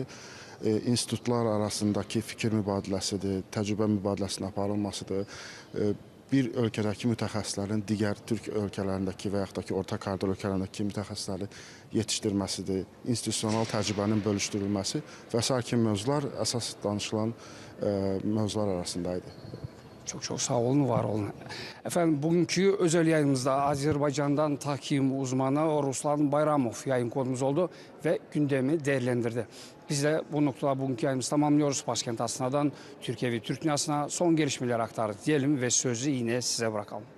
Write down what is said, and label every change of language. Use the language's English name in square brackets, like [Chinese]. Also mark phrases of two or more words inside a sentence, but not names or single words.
[Azerbaijani] İnstitutlar arasındakı fikir mübadiləsidir, təcrübə mübadiləsinin aparılmasıdır. Bir ölkədəki mütəxəssislərin digər Türk ölkələrindəki və yaxud da ki, Orta koridor ölkələrindəki mütəxəssisləri yetişdirməsidir, institusional təcrübənin bölüşdürülməsi və s. kimi mövzular əsas danışılan mövzular arasındaydı. [Turkish] Çok sağ olun, var olun. Efendim bugünkü özel yayınımızda Azerbaycan'dan tahkim uzmanı Ruslan Bayramov yayın konumuz oldu ve gündemi değerlendirdi. Biz de bu noktada bugünkü yayınımızı tamamlıyoruz. Başkent Astana'dan Türkiye ve Türk dünyasına son gelişmeleri aktardık diyelim ve sözü yine size bırakalım.